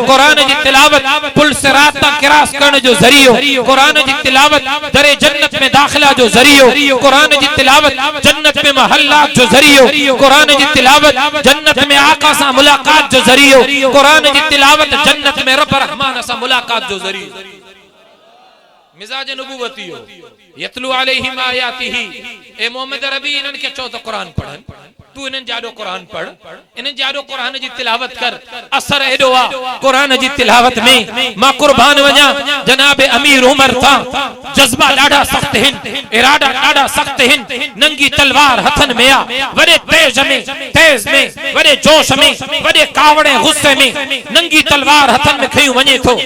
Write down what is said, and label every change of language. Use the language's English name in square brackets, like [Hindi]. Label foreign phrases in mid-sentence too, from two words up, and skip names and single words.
[Sindhi] कुरान जी तिलावत पुल सिरात तां क्रॉस करण जो ज़रियो। कुरान जी तिलावत दरे जन्नत में दाखिला जो ज़रियो। कुरान जी तिलावत जन्नत में महल्लात जो ज़रियो। कुरान जी तिलावत जन्नत में आका सां मुलाकात जो ज़रियो। कुरान जी तिलावत जन्नत में रब रहमान सां मुलाकात जो ज़रियो। मिजाज नबूवती हो [Arabic] يتلو عليهم آياته. [Sindhi] ए मोहम्मद रबी इन्हनि खे चओ त कुरान पढ़नि, तू इन्हनि जाॾो कुरान पढ़, इन्हनि जाॾो कुरान जी तिलावत कर। असर एॾो आहे कुरान जी तिलावत में, मां कुर्बान वञा जनाब अमीर उमर तां। जज्बा ॾाढा सख़्त आहिनि, इरादा ॾाढा सख़्त आहिनि। नंगी तलवार हथनि में आहे, वॾे तेज में, वॾे जोश में, वॾे कावड़े गुस्से में नंगी तलवार हथनि में खयूं वञे थो।